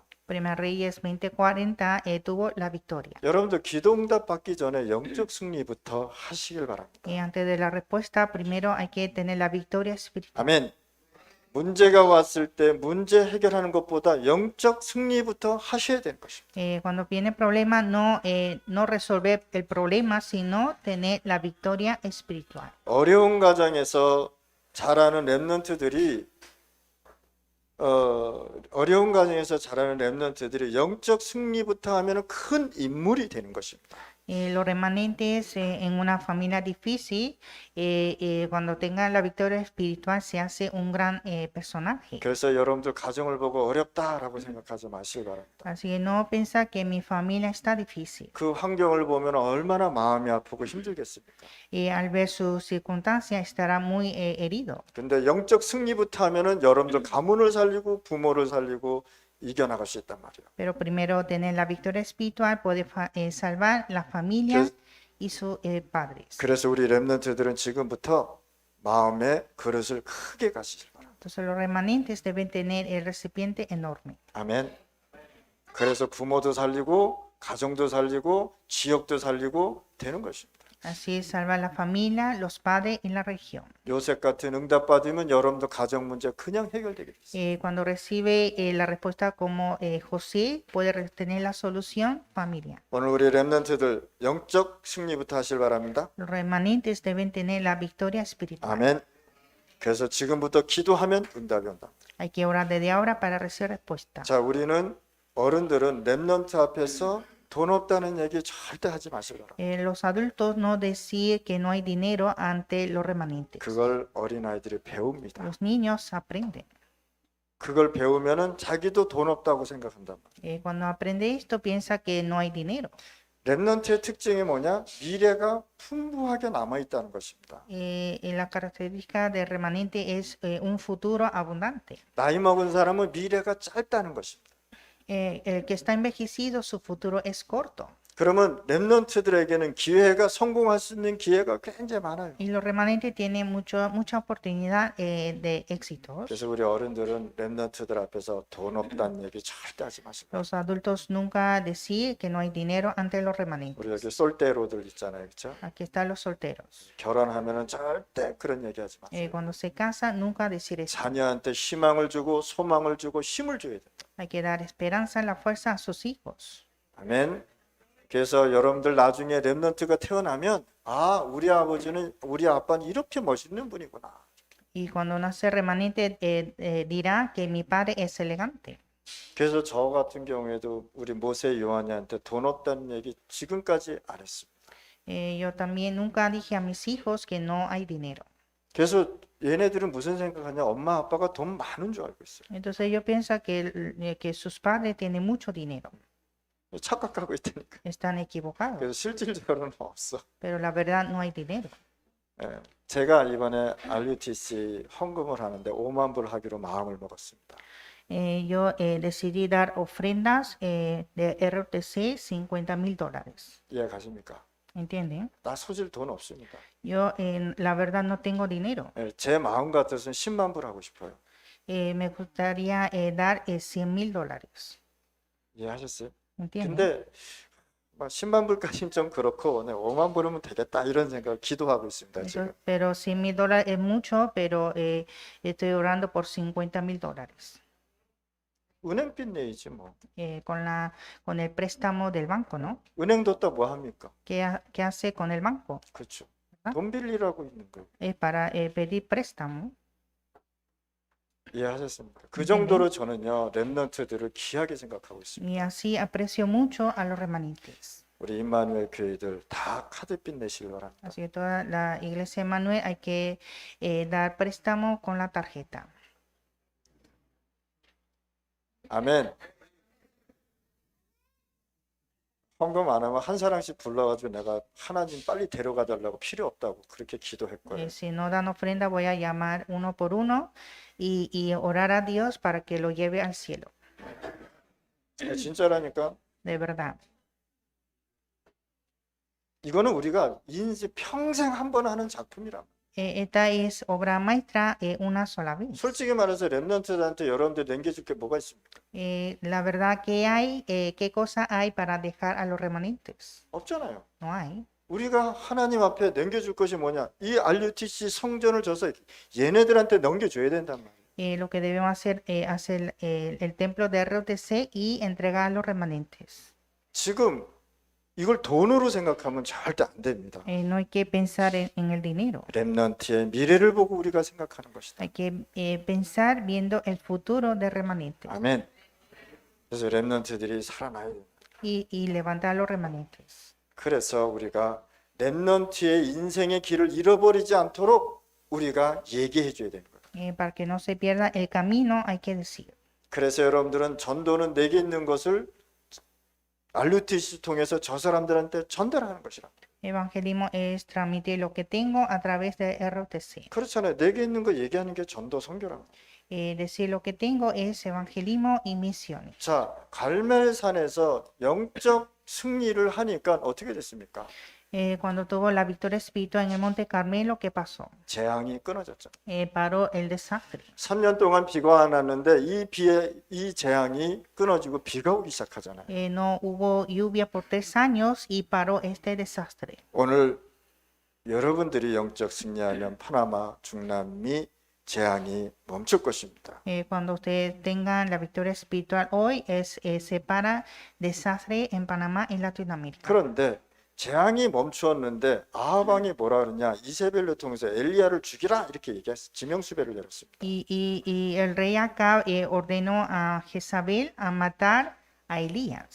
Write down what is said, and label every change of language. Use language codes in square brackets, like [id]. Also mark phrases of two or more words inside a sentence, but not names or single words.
[es] Primera Reyes 20:40 tuvo la victoria. [ko] 여러분들 기도 응답 받기 전에 영적 승리부터 하시길 바랍니다. [es] Y antes de la respuesta, primero hay que tener la victoria espiritual. [ko] 아멘. 문제가 왔을 때 문제 해결하는 것보다 영적 승리부터 하셔야 되는 것입니다. [es] Cuando viene problema, no resolver el problema, sino tener la victoria espiritual. [ko] 어려운 가정에서 자라는 렘넌트들이 영적 승리부터 하면은 큰 인물이 되는 것입니다. [es] Los remanentes en una familia difícil, cuando tengan la victoria espiritual, se hace un gran personaje. [ko] 그래서 여러분들 가정을 보고 어렵다라고 생각하지 마시기 바랍니다. [es] Así que no piensa que mi familia está difícil. [ko] 그 환경을 보면 얼마나 마음이 아프고 힘들겠습니까? [es] Y al ver sus circunstancias estará muy herido. [ko] 근데 영적 승리부터 하면은 여러분들 가문을 살리고 부모를 살리고 이겨나갈 수 있단 말이에요. [es] Pero primero tener la victoria espiritual puede salvar la familia y sus padres. [ko] 그래서 우리 렘넌트들은 지금부터 마음의 그릇을 크게 가지실 바랍니다. [es] Entonces los remanentes deben tener el recipiente enorme. [ko] 아멘. 그래서 부모도 살리고 가정도 살리고 지역도 살리고 되는 것입니다. [es] Así salva la familia, los padres y la región. [ko] 요셉 같은 응답 받으면 여러분도 가정 문제 그냥 해결되게 됐어요. [es] Cuando recibe la respuesta como José, puede tener la solución familiar. [ko] 오늘 우리 렘넌트들 영적 승리부터 하실 바랍니다. [es] Los remanentes deben tener la victoria espiritual. [ko] 아멘. 그래서 지금부터 기도하면 응답이 온다. [es] Hay que orar desde ahora para recibir respuesta. [ko] 자, 우리는 어른들은 렘넌트 앞에서 돈 없다는 얘기 절대 하지 마시기 바랍니다. [es] Los adultos no decir que no hay dinero ante los remanentes. [ko] 그걸 어린아이들이 배웁니다. [es] Los niños aprenden. [ko] 그걸 배우면은 자기도 돈 없다고 생각한단 말이에요. [es] Cuando aprende esto, piensa que no hay dinero. [ko] 렘넌트의 특징이 뭐냐? 미래가 풍부하게 남아 있다는 것입니다. [es] La característica del remanente es un futuro abundante. [ko] 나이 먹은 사람은 미래가 짧다는 것입니다. [es] El que está envejecido, su futuro es corto. [ko] 그러면 렘넌트들에게는 기회가 성공할 수 있는 기회가 굉장히 많아요. [es] Y los remanentes tienen mucha oportunidad de éxito. [ko] 그래서 우리 어른들은 렘넌트들 앞에서 돈 없다는 얘기 절대 하지 마시고. [es] Los adultos nunca decir que no hay dinero ante los remanentes. [ko] 우리 여기 솔대로들 있잖아요, 그렇죠? [es] Aquí están los solteros. [ko] 결혼하면은 절대 그런 얘기 하지 마세요. [es] Cuando se casa, nunca decir eso. [ko] 자녀한테 희망을 주고 소망을 주고 힘을 줘야 돼요. [es] Hay que dar esperanza, la fuerza a sus hijos. [ko] 아멘. 그래서 여러분들 나중에 렘넌트가 태어나면 아, 우리 아버지는 우리 아빠는 이렇게 멋있는 분이구나. [es] Y cuando nace remanente dirá que mi padre es elegante. [ko] 그래서 저 같은 경우에도 우리 모세 요한이한테 돈 없다는 얘기 지금까지 안 했습니다. [es] Yo también nunca dije a mis hijos que no hay dinero. [ko] 그래서 얘네들은 무슨 생각하냐? 엄마 아빠가 돈 많은 줄 알고 있어요. [es] Entonces ellos piensan que sus padres tienen mucho dinero. [ko] 착각하고 있다니까. [es] Están equivocados. [ko] 그래서 실질적으로는 없어. [es] Pero la verdad no hay dinero. [ko] 예, 제가 이번에 RUTC 헌금을 하는데 5만 불 하기로 마음을 먹었습니다. [es] Yo decidí dar ofrendas de ROTC $50,000. [ko] 이해 가십니까? [es] ¿Entienden? [ko] 나 소질 돈 없습니다. [es] Yo la verdad no tengo dinero. [ko] 예, 제 마음 같아서는 10만 불 하고 싶어요. [es] Me gustaría dar $100,000. [ko] 이해하셨어요? [es] ¿Entienden? [ko] 근데 뭐 10만 불까지는 좀 그렇고 5만 불이면 되겠다 이런 생각을 기도하고 있습니다. 지금. [es] Pero 100.000 dólares es mucho, pero estoy orando por 50.000 dólares [ko] 은행빚 내야지 뭐. [es] con el préstamo del banco, ¿no? [ko] 은행도 또 뭐 합니까? [es] ¿Qué hace con el banco? [ko] 그렇죠. 아? 돈 빌리라고 있는 거예요. [es] Es para pedir préstamo. [ko] 이해하셨습니까? 그 정도로 저는요 렘넌트들을 귀하게 생각하고 있습니다. [es] Y así aprecio mucho a los remanentes. [ko] 우리 임마누엘 교회들 다 카드빚 내시길 바랍니다. [es] Así que toda la iglesia de Manuel hay que dar préstamo con la tarjeta. [ko] 아멘. 헌금 안 하면 한 사람씩 불러가지고 내가 하나님 빨리 데려가 달라고 필요 없다고 그렇게 기도했고요. [es] Si no dan ofrenda, voy a llamar uno por uno y orar a Dios para que lo lleve al cielo. [ko] 진짜라니까. [es] De verdad. [ko] 이거는 우리가 인생 평생 한 번 하는 작품이라. [es] Esta es obra maestra una sola vez. [ko] 솔직히 말해서 렘넌트들한테 여러분들 남겨줄 게 뭐가 있습니까? [es] La verdad que hay, ¿qué cosa hay para dejar a los remanentes? [ko] 없잖아요. [es] No hay. [ko] 우리가 하나님 앞에 남겨줄 것이 뭐냐? 이 RUTC 성전을 줘서 얘네들한테 넘겨줘야 된단 말이에요. [es] Lo que debemos hacer es hacer el templo de ROTC y entregar a los remanentes. [ko] 지금 이걸 돈으로 생각하면 절대 안 됩니다. [es] No hay que pensar en el dinero. [ko] 렘넌트의 미래를 보고 우리가 생각하는 것이다. [es] Hay que pensar viendo el futuro de remanentes [ko] 아멘. 그래서 렘넌트들이 살아나야 됩니다. [es] y levantar a los remanentes. [ko] 그래서 우리가 렘넌트의 인생의 길을 잃어버리지 않도록 우리가 얘기해 줘야 되는 거예요. [es] Para que no se pierda el camino, hay que decir. [ko] 그래서 여러분들은 전도는 내게 있는 것을 RUTC 통해서 저 사람들한테 전달하는 것이라. [es] Evangelismo es transmitir lo que tengo a través de ROTC. [ko] 그렇잖아요. 내게 있는 거 얘기하는 게 전도 선교라. [es] Decir lo que tengo es evangelismo y misiones. [ko] 자, 갈멜산에서 영적 승리를 하니까 어떻게 됐습니까? [es] Cuando tuvo la victoria espiritual en el Monte Carmelo, ¿qué pasó? [ko] 재앙이 끊어졌죠. [es] Paró el desastre. [ko] 3년 동안 비가 안 왔는데 이 재앙이 끊어지고 비가 오기 시작하잖아요. [es] No hubo lluvia por 3 años y paró este desastre. [ko] 오늘 여러분들이 영적 승리하면 파나마, 중남미 재앙이 멈출 것입니다. [es] Cuando ustedes tengan la victoria espiritual hoy, se para desastre en Panamá y Latinoamérica. [ko] 그런데 재앙이 멈추었는데 아합 왕이 뭐라 그러냐? 이세벨을 통해서 엘리야를 죽이라 이렇게 얘기했어요. 지명수배를 내렸습니다. [es] Y el rey Acab ordenó a Jezabel a matar a Elías.